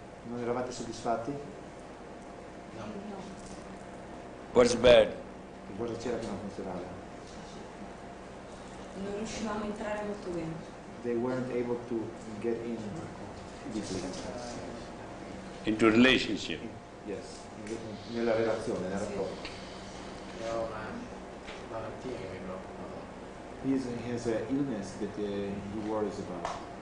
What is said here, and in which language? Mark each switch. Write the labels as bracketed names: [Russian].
[Italian] Non eravate soddisfatti? No. [English] What's bad? [Italian] Che cosa c'era che non funzionava? Non riuscivamo a entrare molto bene. [English] They weren't able to get in deeply. Into relationship. [Italian] Yes, nella relazione, nel rapporto. Ho una malattia che mi preoccupa. [English] He has an illness that he worries about.